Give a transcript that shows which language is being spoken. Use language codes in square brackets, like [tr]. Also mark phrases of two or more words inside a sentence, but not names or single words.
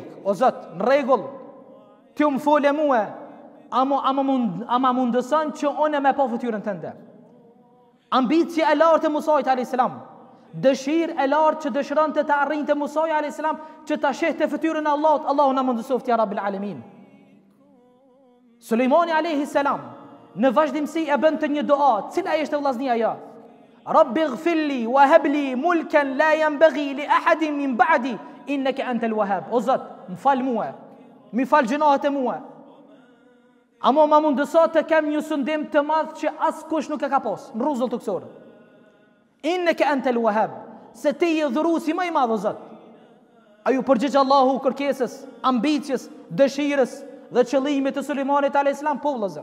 [sq] O Zot, në rregull, ti më fole mua, ama mundëson që unë me pa fytyrën tënde. Ambicie e lartë e Musa [ar] عليه السلام, [sq] dëshirë e lartë që dëshironte të arrinte Musa [ar] عليه السلام [sq] që ta shehte fytyrën e Allahut. Allahu na mundësoft [ar] يا رب العالمين. [sq] Sulejmani [ar] عليه السلام [sq] në vazhdimsi e bën të një dua, cila ishte vllaznia ajo? [ar] رب اغفر لي وهب لي ملكا لا ينبغي لأحد من بعدي إنك أنت الوهاب. [sq] O Zot, më fal mua, më fal gjunahet e mua. Amo ma mundëso të kem një sundim të madh që askush nuk e ka pas në rruzull të kësor. [ar] إنك أنت الوهاب, [sq] se ti je dhuruesi më i madh o Zot. Ai u përgjigj Allahu kërkesës, ambicjes, dëshirës dhe qëllimit të Sulejmanit [ar] عليه السلام, [sq] po vëllazër.